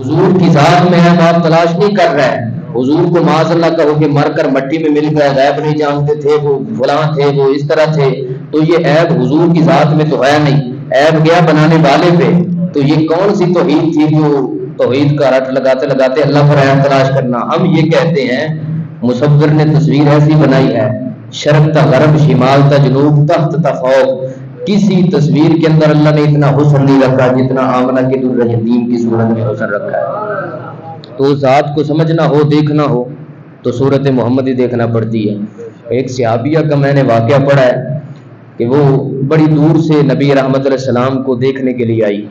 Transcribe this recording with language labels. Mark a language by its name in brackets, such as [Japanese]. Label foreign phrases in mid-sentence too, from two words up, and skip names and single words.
[Urdu] حضور کی ذات میں ہے، آپ تلاش نہیں کر رہے ہیں۔ حضور کو [Arabic] معاذ اللہ [Urdu] کہو کہ مر کر مٹی میں مل گئے، غیب نہیں جانتے تھے، وہ فلاں تھے، وہ اس طرح تھے، تو یہ عیب حضور کی ذات میں تو ہے نہیں، عیب گیا بنانے والے پہ۔ تو یہ کون سی توحید تھی جو توحید کا رٹ لگاتے لگاتے اللہ پر عیب تلاش کرنا؟ ہم یہ کہتے ہیں مصور نے تصویر ایسی بنائی ہے، شرق تا غرب، شمال تا جنوب، تحت تا فوق، کسی تصویر کے اندر اللہ نے اتنا حسن نہیں رکھا جتنا آمنہ کے در یتیم کی صورت میں حسن رکھا ہے۔ تو ذات کو سمجھنا ہو، دیکھنا ہو تو صورت محمد ہی دیکھنا پڑتی ہے۔ ایک صحابیہ کا میں نے واقعہ پڑھا ہے کہ وہ بڑی دور سے نبی رحمت [Arabic] علیہ السلام [Urdu] کو دیکھنے کے لیے آئی۔